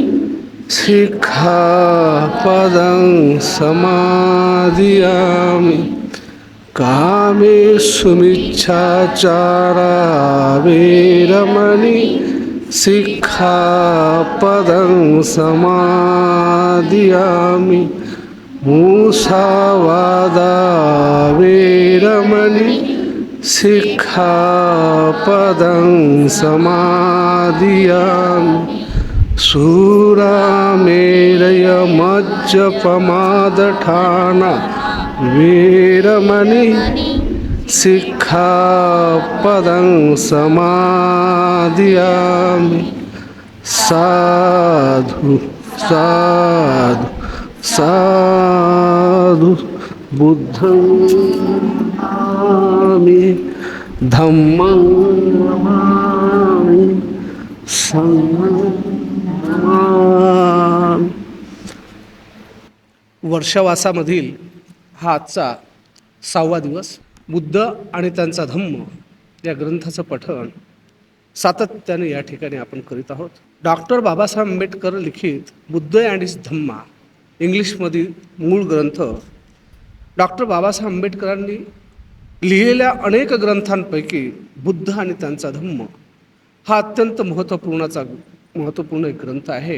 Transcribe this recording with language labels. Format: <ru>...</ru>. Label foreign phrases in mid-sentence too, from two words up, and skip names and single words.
<pi>सिक्खापदं समादियामि कामेषु मिच्छाचारा वेरमणि सिक्खापदं समादियामि मूसावादा वेरमणि सिक्खापदं समादियामि शूरामेरयमज्जपमादठाना वेरमणि सिक्खापदं समादियामि साधु साधु साधु बुद्धं नमामि धम्मं नमामि संघं नमामि.</pi> <mr>वर्षावासामधील हा आजचा 6वा दिवस. बुद्ध आणि त्यांचा धम्म या ग्रंथाचं पठण सातत्याने या ठिकाणी आपण करीत आहोत. डॉक्टर बाबासाहेब आंबेडकर लिखित बुद्ध अँड हिज धम्मा इंग्लिशमधील मूळ ग्रंथ डॉक्टर बाबासाहेब आंबेडकरांनी लिहिलेल्या अनेक ग्रंथांपैकी बुद्ध आणि त्यांचा धम्म हा अत्यंत महत्त्वपूर्ण एक ग्रंथ आहे.</mr>